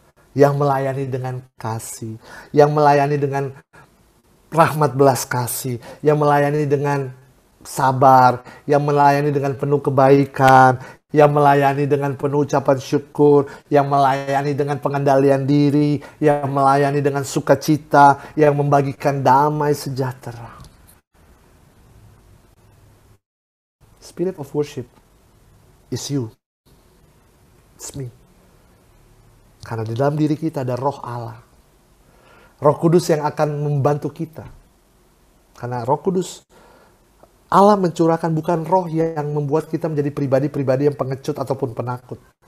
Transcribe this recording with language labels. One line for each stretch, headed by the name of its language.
Indonesian: Yang melayani dengan kasih, yang melayani dengan rahmat belas kasih, yang melayani dengan sabar, yang melayani dengan penuh kebaikan, yang melayani dengan penuh ucapan syukur, yang melayani dengan pengendalian diri, yang melayani dengan sukacita, yang membagikan damai sejahtera.
English: Spirit of worship is you. It's me.
Indonesian: Karena di dalam diri kita ada roh Allah. Roh Kudus yang akan membantu kita. Karena Roh Kudus, Allah mencurahkan bukan roh yang membuat kita menjadi pribadi-pribadi yang pengecut ataupun penakut.